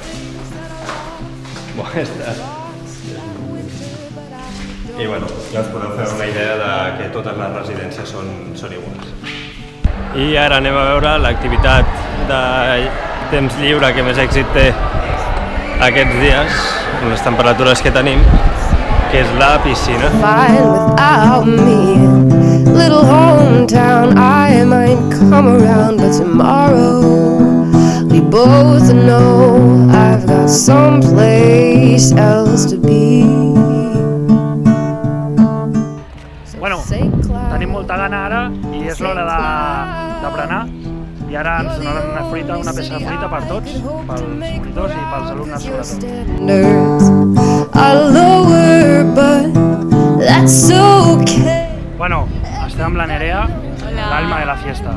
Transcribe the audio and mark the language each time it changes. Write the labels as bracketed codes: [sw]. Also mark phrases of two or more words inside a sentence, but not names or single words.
[ca] I bueno, ja us podeu fer una idea de que totes les residències són iguals. I ara anem a veure l'activitat de temps lliure que més èxit té aquests dies, amb les temperatures que tenim, que és la piscina. [en] Fine without me, little hometown, I might come around, but tomorrow we both know I've got someplace else to be. [ca] Bueno, tenim molta gana ara i és l'hora de berenar. I ara ens donaran una peça de fruita per tots, pels monitors i pels alumnes sobretot. Bueno, estem amb la Nerea, [es] l'alma de la fiesta.